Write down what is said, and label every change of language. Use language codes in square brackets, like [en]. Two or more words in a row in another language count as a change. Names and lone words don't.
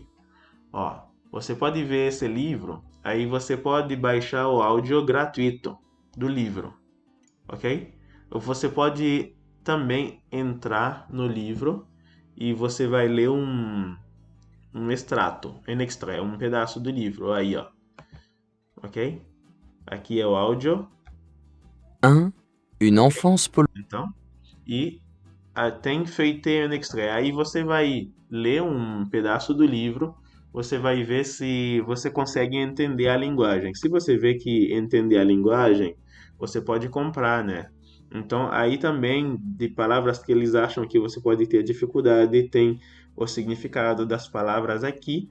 [pt] Ó, você pode ver esse livro, aí você pode baixar o áudio gratuito do livro, ok? Ou você pode também entrar no livro e você vai ler um extrato, um extra, um pedaço do livro, aí ó, ok? Aqui é o áudio, 1. Une enfance polonaise. então, e tem [fr] Feuilleté un extrait. [pt] Aí você vai ler um pedaço do livro, você vai ver se você consegue entender a linguagem. Se você vê que entender a linguagem, você pode comprar, né? Então, aí também, de palavras que eles acham que você pode ter dificuldade, tem o significado das palavras aqui.